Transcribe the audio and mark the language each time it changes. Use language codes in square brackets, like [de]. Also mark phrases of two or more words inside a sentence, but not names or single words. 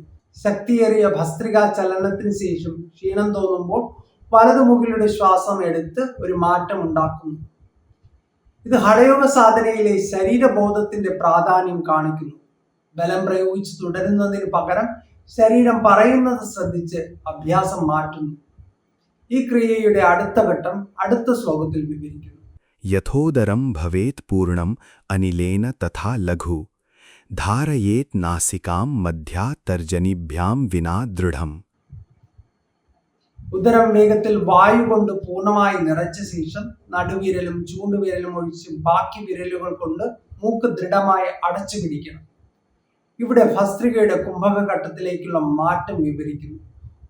[ml] ശക്തിയേറിയ ഭസ്ത്രികാ ചലനത്തിന് ശേഷം ക്ഷീണം തോന്നുമ്പോൾ വലതുമുഖിലൂടെ ശ്വാസം എടുത്ത് ഒരു മാറ്റം ഉണ്ടാക്കുന്നു. ഇത് ഹഠയോഗ സാധനയിലെ ശരീരബോധത്തിന്റെ പ്രാധാന്യം കാണിക്കുന്നു. ബലം പ്രയോഗിച്ച് തുടരുന്നതിന് പകരം ശരീരം പറയുന്നത് ശ്രദ്ധിച്ച് അഭ്യാസം മാറ്റുന്നു. ഈ ക്രിയയുടെ അടുത്ത ഘട്ടം അടുത്ത ശ്ലോകത്തിൽ വിവരിക്കുന്നു. [sa] यथोदरं भवेत् पूर्णम् अनिलेन तथा लघु धारयेत् नासिकां मध्या तर्जनीभ्यां विना दृढम्. [ml] ഉദരം വേഗത്തിൽ വായു കൊണ്ട് പൂർണ്ണമായി നിറച്ച ശേഷം നടുവിരലും ചൂണ്ടുവിരലും ഒഴിച്ച് ബാക്കി വിരലുകൾ കൊണ്ട് മൂക്ക് ദൃഢമായി അടച്ചു പിടിക്കണം. ഇവിടെ ഭസ്ത്രികയുടെ കുംഭക ഘട്ടത്തിലേക്കുള്ള മാറ്റം വിവരിക്കുന്നു.